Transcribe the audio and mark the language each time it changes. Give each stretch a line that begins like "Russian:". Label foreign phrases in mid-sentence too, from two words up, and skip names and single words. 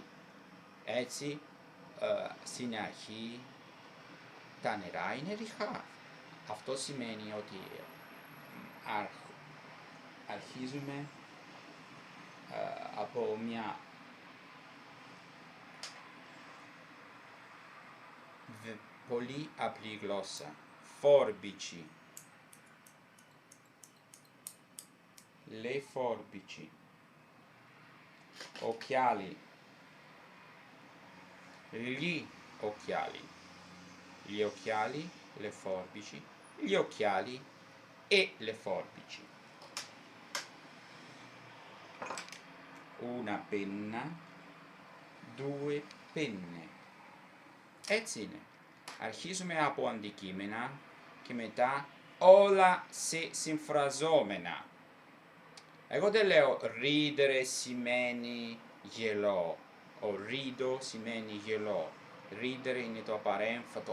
Greek: Έτσι, στην αρχή τα νερά είναι ρηχά. Αυτό σημαίνει ότι αρχίζουμε από μια πολύ απλή γλώσσα.
Italian: Forbici. Le forbici. Occhiali. Gli occhiali. Gli occhiali, le forbici. Gli occhiali e le forbici. Una penna, due penne.
Greek: Έτσι είναι. Αρχίζουμε από αντικείμενα και μετά όλα σε συμφραζόμενα. Εγώ δεν λέω ridere σημαίνει γελώ. Ο rido σημαίνει γελώ. Ridere είναι το απαρέμφατο.